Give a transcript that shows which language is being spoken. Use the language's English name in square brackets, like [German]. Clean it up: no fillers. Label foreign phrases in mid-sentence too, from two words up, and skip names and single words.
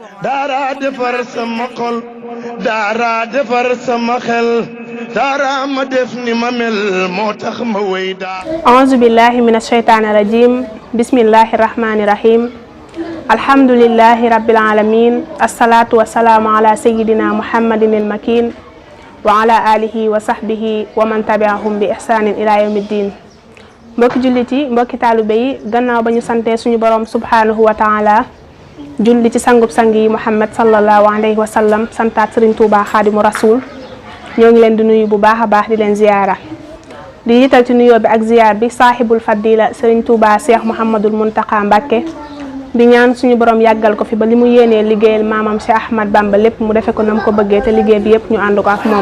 [Wolof] daara defar sama xol daara defar sama xel daara ma def ni ma mel moo tax ma wéy daa [Arabic] أعوذ بالله من الشيطان الرجيم بسم الله الرحمن الرحيم الحمد لله رب العالمين والصلاة والسلام على سيدنا محمد المكين وعلى آله وصحبه ومن تبعهم بإحسان إلى يوم الدين. [Wolof] mbokki jullit yi mbokki taalibe yi gannaaw ba ñu sante suñu borom [Arabic] سبحانه وتعالى [Wolof] julli ci sangub sang yi Muhammad [Arabic] صلى الله عليه وسلم [Wolof] santaat Serigne Touba Xaadimu Rasul ñoo ngi leen di nuyu bu baax a baax di leen ziyaara di yital ci nuyoo bi ak ziyaar bi [Arabic] صاحب الفضيلة [Wolof] Serigne Touba Cheikh Mouhamadul Muntaqa Mbàkke di ñaan suñu borom yàggal ko fi ba li mu yéenee liggéeyal maamam Cheikh Ahmad Bamba lépp mu defe ko nam ko bëggee te liggéey bi yëpp ñu ànd ko ak moom.